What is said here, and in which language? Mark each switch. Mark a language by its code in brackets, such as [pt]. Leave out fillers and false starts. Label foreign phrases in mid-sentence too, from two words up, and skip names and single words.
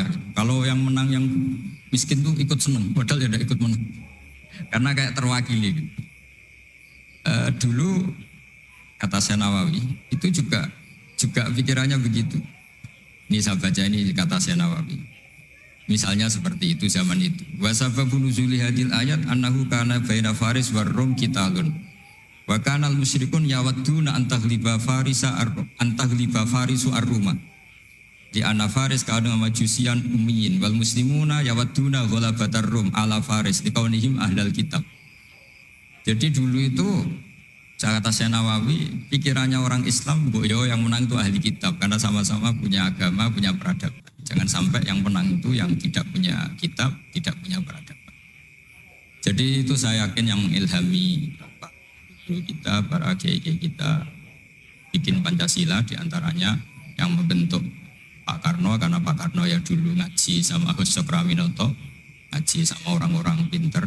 [id] Kalau yang menang yang miskin tuh ikut seneng, padahal ya ikut menang. Karena kayak terwakili gitu. Dulu kata Syekh Nawawi, itu juga pikirannya begitu. Ini saya baca ini kata Syekh Nawawi. Misalnya seperti itu zaman itu. [ar] وسبب نزول هذه الآية أنه كان بين فارس والروم قتال. وكان المشركون يودون أن تغلب فارس الروم. لأن فارس كانوا مجوسا أميين والمسلمون يودون غلبة الروم على فارس لكونهم أهل الكتاب. [id] Jadi dulu itu kata Syekh Nawawi, pikirannya orang Islam, boyo yang menang itu ahli kitab karena sama-sama punya agama, punya peradaban. Jangan sampai yang menang itu yang tidak punya kitab, tidak punya peradaban. Jadi itu saya yakin yang mengilhami Pak Guru kita, para kiai-kiai kita bikin Pancasila, diantaranya yang membentuk Pak Karno, karena Pak Karno ya dulu ngaji sama Gus Sokraminoto, ngaji sama orang-orang pinter.